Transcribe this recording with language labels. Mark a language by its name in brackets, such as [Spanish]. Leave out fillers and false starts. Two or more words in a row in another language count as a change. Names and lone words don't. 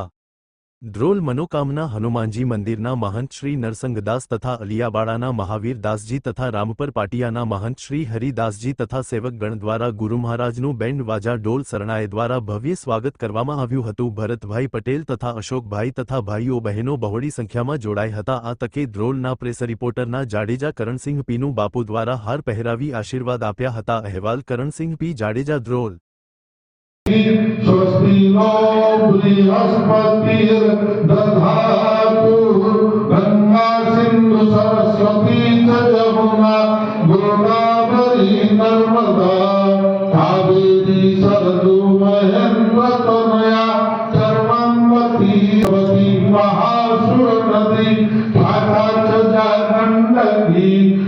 [Gujarati] ધ્રોલ મનોકામના હનુમાનજી મંદિરના મહંત શ્રી નરસંગદાસ તથા અલિયાવાડાના મહાવીર દાસજી તથા રામપર પાટિયાના મહંત શ્રી હરિદાસજી તથા સેવકગણ દ્વારા ગુરુ મહારાજનું બેન્ડ વાજા ઢોલ સરણાએ દ્વારા ભવ્ય સ્વાગત કરવામાં આવ્યું હતું। ભરતભાઈ પટેલ તથા અશોકભાઈ તથા ભાઈઓ બહેનો બહોળી સંખ્યામાં જોડાઈ હતા। આ તકે ધ્રોલના પ્રેસ રિપોર્ટરના જાડેજા કરણસિંહ પીનું બાપુ દ્વારા હાર પહેરાવી આશીર્વાદ આપ્યા હતા। અહેવાલ કરણસિંહ પી જાડેજા ધ્રોલ। [Sanskrit] स्वस्ति नो बृहस्पतिर्दधातु गंगा सिंधु सरस्वती च जमुना गोदावरी नर्मदा कावेरी सरजू महेन्द्रतनया चर्मवती महासुर नदी भाटा गंडकी